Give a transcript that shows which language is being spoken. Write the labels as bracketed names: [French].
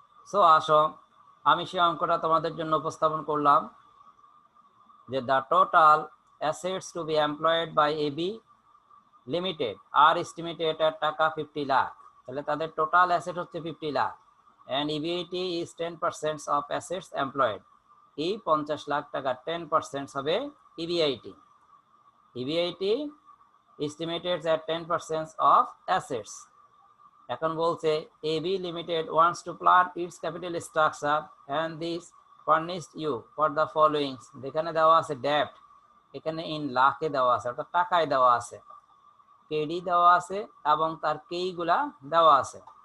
[Bangla] So আসো আমি সেই অঙ্কটা তোমাদের জন্য উপস্থাপন করলাম যে [English] The total assets to be employed by AB limited are estimated at taka 50 lakh. [Bangla] তাহলে তাদের টোটাল অ্যাসেট হচ্ছে 50 lakh [English] And EBIT is 10% of assets employed. [Bangla] এই 50 লাখ টাকা 10% হবে EBIT. [English] EBIT estimated at 10% of assets. [Bangla] এখন বলছে [English] AB limited wants to plan its capital structure and this furnished you for the ফলোইংস। [Bangla] যেখানে দেওয়া আছে ডেপ্ট, এখানে ইন লাখে দেওয়া আছে, অর্থাৎ টাকায় দেওয়া আছে, কেডি দেওয়া আছে এবং তার কেইগুলা দেওয়া আছে।